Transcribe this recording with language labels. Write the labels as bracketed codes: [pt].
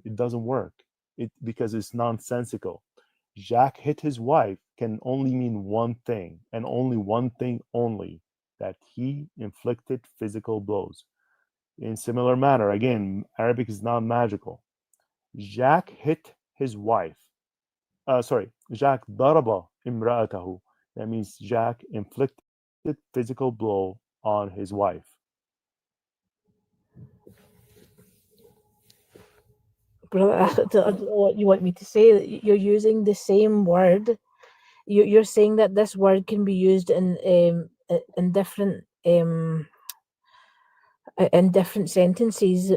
[en] It doesn't work because it's nonsensical. Jack hit his wife can only mean one thing, and only one thing only, that he inflicted physical blows. In similar manner, again, Arabic is not magical. Jack hit his wife. [ar] Jack ضرب امرأته. [en] That means Jack inflicted physical blow on his wife. Bro, I don't know what you want me to say. You're using the same word. You're saying that this word can be used in different in different sentences.